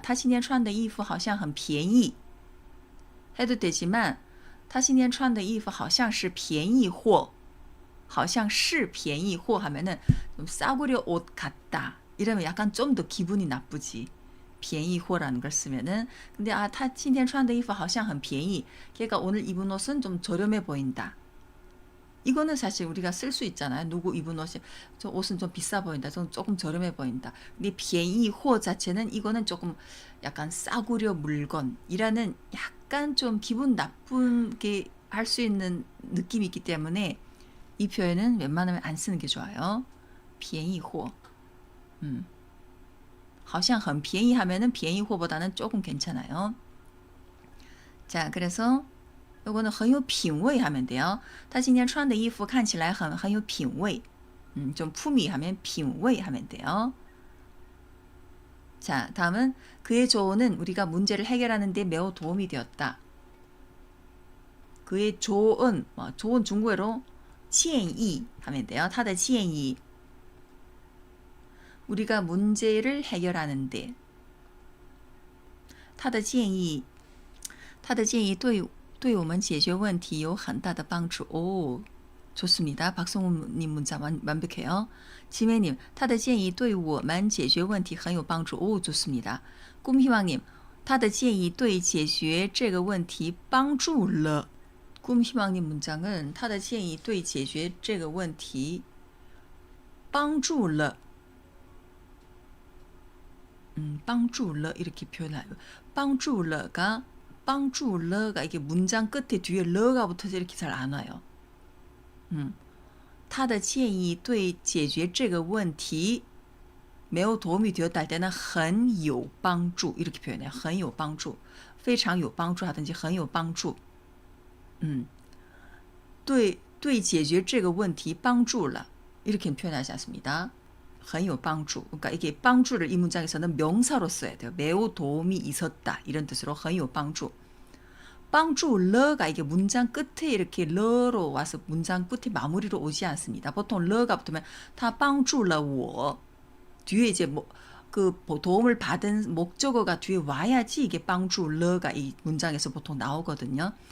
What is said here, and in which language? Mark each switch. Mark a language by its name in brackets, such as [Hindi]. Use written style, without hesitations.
[Chinese] 他今天穿的衣服好像很便宜 [Korean] 해도 되지만 [Chinese] 他今天穿的衣服好像是便宜货 好像是便宜货 [Korean] 하면은 좀 싸구려 옷 같다. 이러면 약간 좀 더 기분이 나쁘지. 便宜货라는 걸 쓰면은 근데 [Chinese] 他今天穿的衣服好像很便宜 [Korean] 걔가 오늘 입은 옷은 좀 저렴해 보인다. 이거는 사실 우리가 쓸 수 있잖아요. 누구 입은 옷이 저 옷은 좀 비싸 보인다. 조금 저렴해 보인다. 근데 便宜货 자체는 이거는 조금 약간 싸구려 물건이라는 약간 좀 기분 나쁘게 할 수 있는 느낌이 있기 때문에 이 표현은 웬만하면 안 쓰는 게 좋아요. [Chinese] 便宜货. 好像很便宜 [Korean] 하면은 便宜货보다는 조금 괜찮아요. 자, 그래서 요거는 很有品味 하면 돼요. [Chinese] 他今天穿的衣服看起来很有品味. [Korean] 좀 품위 하면 品味 하면 돼요. 자, 다음은 그의 조언은 우리가 문제를 해결하는 데 매우 도움이 되었다. 그의 조언, 조언 중국어로 建议 하면 돼요. [Chinese] 他的建议 [Korean] 우리가 문제를 해결하는 데 [Chinese] 他的建议对我们解决问题有很大的帮助. [Korean] 좋습니다. 박성훈님 문자 완벽해요. [Chinese] 지혜님, 他的建议对我们解决问题很有帮助. [Korean] 좋습니다. [Chinese] 꿈희왕님, 他的建议对解决这个问题帮助了. [Korean] 꿈희왕님 문장은 [Chinese] 他的建议对解决这个问题帮助了. [Korean] 帮助了 이렇게 표현해요. 帮助了가 이게 문장 끝에 뒤에 러가 붙어서 이렇게 잘 안 와요. [Chinese] 他的建议对解决这个问题 [Korean] 매우 도움이 되었다 할 때는 很有帮助 이렇게 표현해요. [Chinese] 很有帮助, 非常有帮助 [Korean] 하든지 [Chinese] 很有帮助. 对解决这个问题帮助了 [Korean] 이렇게 표현하지 않습니다. [Chinese] 很有帮助. [Korean] 그러니까 이게 帮助를 이 문장에서는 명사로 써야 돼요. 매우 도움이 있었다. 이런 뜻으로 很有帮助. 帮助 러가 이게 문장 끝에 이렇게 러로 와서 문장 끝에 마무리로 오지 않습니다. 보통 러가 붙으면 [Chinese] 他帮助了我. [Korean] 뒤에 이제 그 도움을 받은 목적어가 뒤에 와야지 이게 帮助 러가 이 문장에서 보통 나오거든요.